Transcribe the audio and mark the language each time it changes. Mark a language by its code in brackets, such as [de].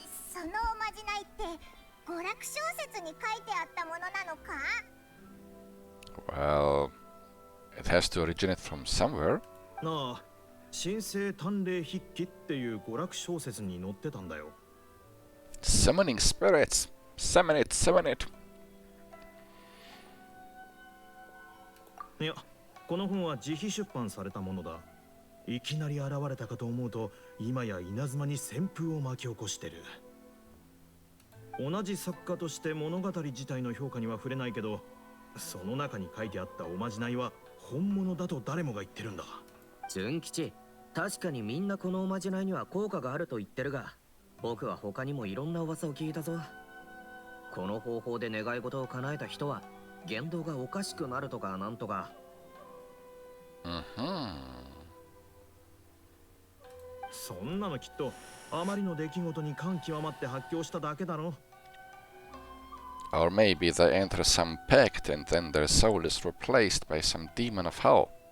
[ja] そのおまじないって娯楽小説に書いてあったものなのか？ [en] Well, it has to originate from somewhere. [ja] なあ、神聖探霊筆記っていう娯楽小説に載ってたんだよ。 [en] Summoning spirits. Summon it, summon it. [ja] いや、この本は自費出版されたものだ。いきなり現れたかと思うと、今や稲妻に旋風を巻き起こしてる。同じ作家として物語自体の評価には触れないけど、その中に書いてあったおまじないは本物だと誰もが言ってるんだ。純吉、確かにみんなこのおまじないには効果があると言ってるが、僕は他にもいろんな噂を聞いたぞ。この方法で願い事を叶えた人は言動がおかしくなるとかなんとか。そんなのきっとあまりの出来事に感極まって発狂しただけだろ。 [en] Or maybe they enter some pact and then their soul is replaced by some demon of hell.